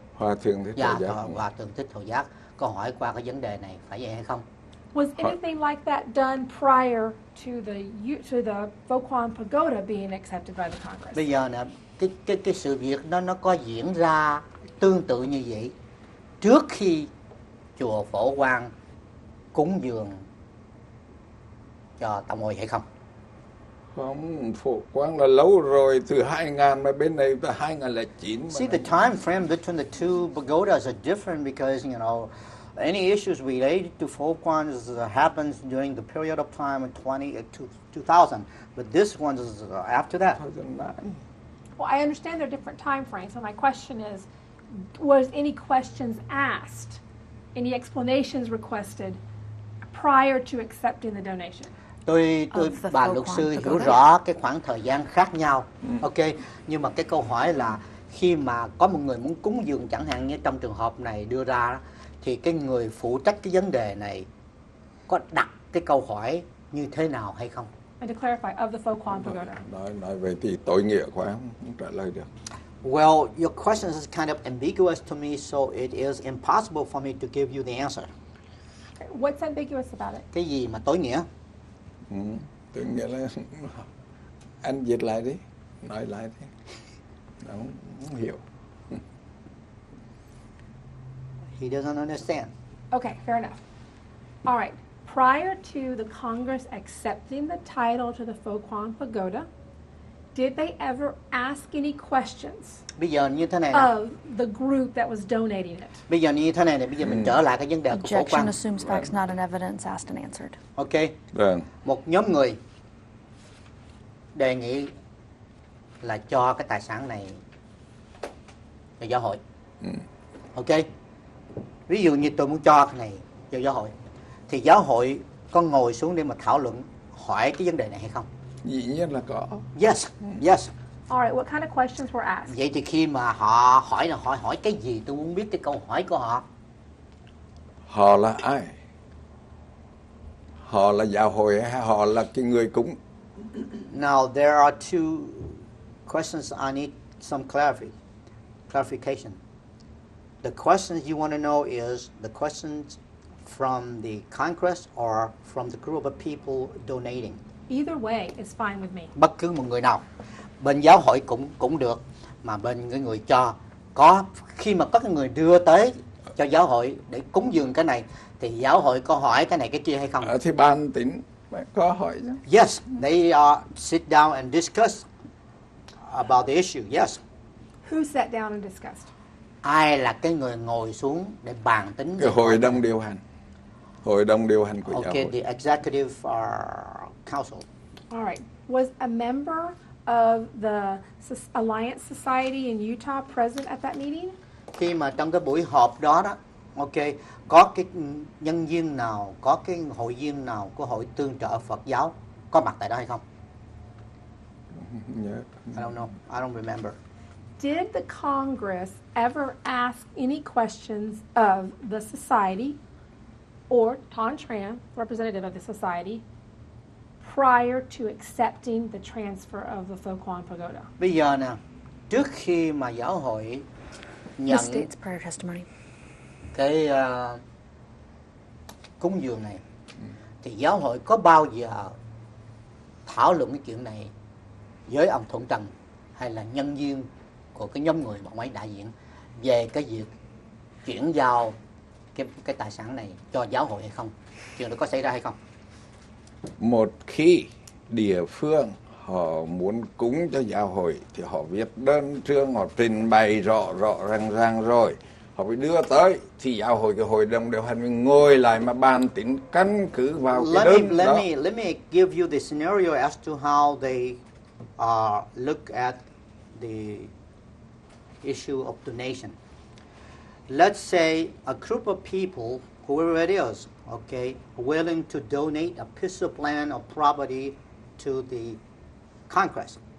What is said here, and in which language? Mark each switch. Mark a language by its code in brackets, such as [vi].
[vi] Hòa thượng Thích Thổ Giác. Hòa thượng Thích Thổ Giác có hỏi qua cái vấn đề này, phải vậy hay không? [en] Was anything like that done prior to the Phổ Quang Pagoda being accepted by the Congress? [vi] Bây giờ nè, cái sự việc nó có diễn ra tương tự như vậy trước khi chùa Phổ Quang cúng dường cho tông ngôi hay không? Không, Phổ Quang là lâu rồi, từ 2000 mà bên này từ 2009. [en] See, the time frame between the two pagodas are different because, any issues related to Phổ Quang happens during the period of time in 2000, but this one is after that. 2009. Well, I understand they're different time frames, so my question is, was any questions asked, any explanations requested prior to accepting the donation? [vi] Tôi bà luật sư hiểu rõ cái khoảng thời gian khác nhau, ok, nhưng mà cái câu hỏi là khi mà có một người muốn cúng dường chẳng hạn như trong trường hợp này đưa ra thì cái người phụ trách cái vấn đề này có đặt cái câu hỏi như thế nào hay không? [en] And to clarify, of the Phổ Quang Pagoda. [vi] Nói về thì tội nghĩa quá không trả lời được. [en] Well, your question is kind of ambiguous to me, so it is impossible for me to give you the answer. What's ambiguous about it? [vi] Cái gì mà tối nghĩa? Tối nghĩa là anh dịch lại đi, nói lại đi. Không hiểu. [en] He doesn't understand. Okay, fair enough. All right. Prior to the Congress accepting the title to the Phổ Quang Pagoda, did they ever ask any questions [vi] Bây giờ như thế này nè. [en] of the group that was donating it? [vi] Bây giờ như thế này nè, bây giờ mình trở lại cái vấn đề của Phổ [en] Objection [vi] Quang. [en] assumes facts not an evidence asked and answered. Ok. [vi] Vâng. Một nhóm người đề nghị là cho cái tài sản này cho giáo hội. Ok. Ví dụ như tôi muốn cho cái này cho giáo hội, thì giáo hội có ngồi xuống để mà thảo luận hỏi cái vấn đề này hay không? Dĩ nhiên là có. [en] Yes, yes. All right, what kind of questions were asked? [vi] Vậy thì khi mà họ hỏi là họ hỏi cái gì, tôi muốn biết cái câu hỏi của họ. Họ là ai? Họ là giáo hội hay họ là cái người cúng? [en] Now there are two questions I need some clarification. The questions you want to know is the questions from the Congress or from the group of people donating. Either way is fine with me. [vi] Bất cứ một người nào, bên giáo hội cũng được, mà bên cái người cho, có khi mà có cái người đưa tới cho giáo hội để cúng dường cái này thì giáo hội có hỏi cái này cái kia hay không? Thì ban tính có hỏi chứ. [en] Yes, they sit down and discuss about the issue. Yes. Who sat down and discussed? [vi] Ai là cái người ngồi xuống để bàn tính? Cái hội đồng điều hành. hội đồng điều hành của giáo [en] Okay, [vi] hội. [en] the executive council. All right. Was a member of the Alliance Society in Utah present at that meeting? [vi] Khi mà trong cái buổi họp đó đó, ok, có cái nhân viên nào, có cái hội viên nào của hội tương trợ Phật giáo có mặt tại đó hay không? [en] Yeah. I don't know. I don't remember. Did the Congress ever ask any questions of the society or Ton Tran, representative of the society, prior to accepting the transfer of the Phổ Quang Pagoda? [vi] Bây giờ nè, trước khi mà giáo hội [en] The [vi] nhận [en] state's prior testimony. [vi] cái cúng dường này, thì giáo hội có bao giờ thảo luận cái chuyện này với ông Thuận Trần hay là nhân viên của cái nhóm người mà ông ấy đại diện về cái việc chuyển giao cái tài sản này cho giáo hội hay không? Chuyện đó có xảy ra hay không? Một khi địa phương họ muốn cúng cho giáo hội thì họ viết đơn chương, họ trình bày rõ ràng rồi, họ phải đưa tới thì giáo hội, cái hội đồng điều hành mình ngồi lại mà bàn tính căn cứ vào cái đơn đó. [en] Let me give you the scenario as to how they look at the issue of donation. Let's say a group of people, whoever it is, okay, willing to donate a piece of land or property to the Congress.